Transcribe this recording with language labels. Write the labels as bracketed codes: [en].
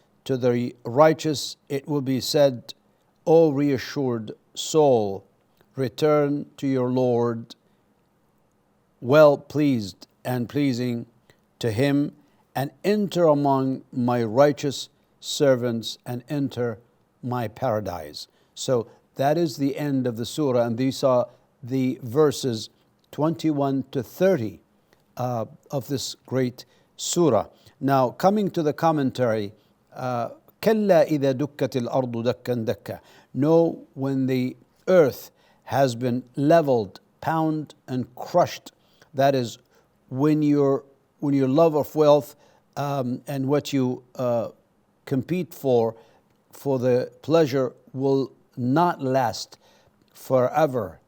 [en] To the righteous it will be said, O reassured soul, return to your Lord, well pleased and pleasing to him, and enter among my righteous servants and enter my paradise. So that is the end of the surah, and these are the verses 21 to 30 of this great surah. Now, coming to the commentary, [ar] كلا إذا دكت الأرض دكا دكا. [en] No, when the earth has been leveled, pounded, and crushed. That is, when your love of wealth and what you compete for the pleasure will not last forever.